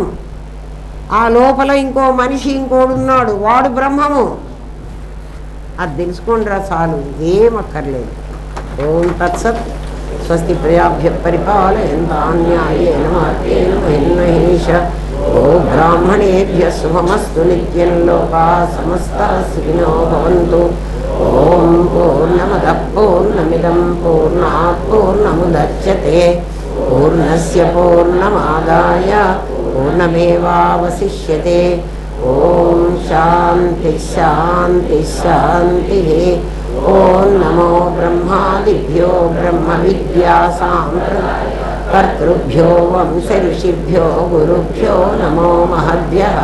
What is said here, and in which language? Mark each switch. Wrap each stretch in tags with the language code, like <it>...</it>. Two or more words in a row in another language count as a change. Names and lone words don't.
<te>ఆ లోపల ఇంకో మనిషి ఇంకోడున్నాడు, వాడు బ్రహ్మము. అది తెలుసుకోండిరా చాలు, ఏమక్కర్లేదు.</te> <sa>ఓం తత్సత్. స్వస్తి ప్రజాభ్య పరిపాలయంతాన్యాయేన మార్గేణ మహిం మహేష. ఓ బ్రాహ్మణేభ్య శుభమస్తు నిత్యం. లోకాః సమస్తాః సుఖినో భవంతు. ఓం పూర్ణమదః పూర్ణమిదం పూర్ణాత్ పూర్ణముదచ్యతే. పూర్ణస్య పూర్ణమాదాయ పూర్ణమేవావశిష్యతే. ఓం శాంతి శాంతి శాంతి. ఓం నమో బ్రహ్మాదిభ్యో బ్రహ్మ విద్యా కర్తృభ్యో వంశ ఋషిభ్యో గురుభ్యో నమో మహద్భ్యః.</sa>